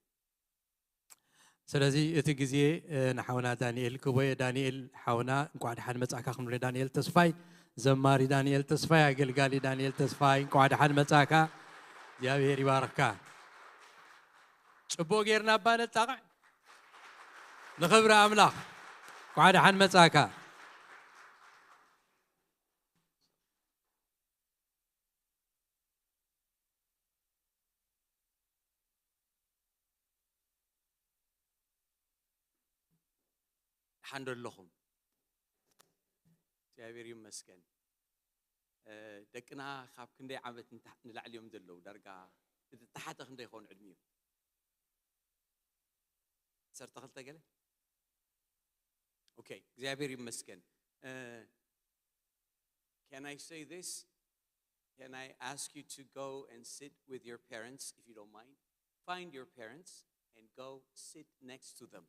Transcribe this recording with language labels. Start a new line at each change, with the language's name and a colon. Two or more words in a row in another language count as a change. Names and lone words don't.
Tigrinya: ስለዚ እቲ ግዜ ንሓውና ዳንኤል ክቦየ ዳንኤል ሓውና እንኳዕ ድሓን መጻእካ ክንብሎ ዳንኤል ተስፋይ ዘማሪ ዳንኤል ተስፋይ ኣገልጋሊ ዳንኤል ተስፋይ እንኳዕ ድሓን መጻእካ እግዚኣብሔር ይባርክካ ጽቡቕ ጌርና ባነጣቕዕ ንኽብሪ ኣምላኽ እንኳዕ ድሓን መጻእካ
Arabic: حند اللهم
Tigrinya: እግዚአብሔር ይመስገን ደቅና ካብ ክንደይ ዓመት ንላዕሊ እዮም ዘለዉ ዳርጋ ተሓተ ክንደይ ይኾን ዕድሚኡ 12 ገለ ኦኬ እግዚአብሔር ይመስገን
English: Can I say this? Can I ask you to go and sit with your parents if you don't mind? Find your parents and go sit next to them.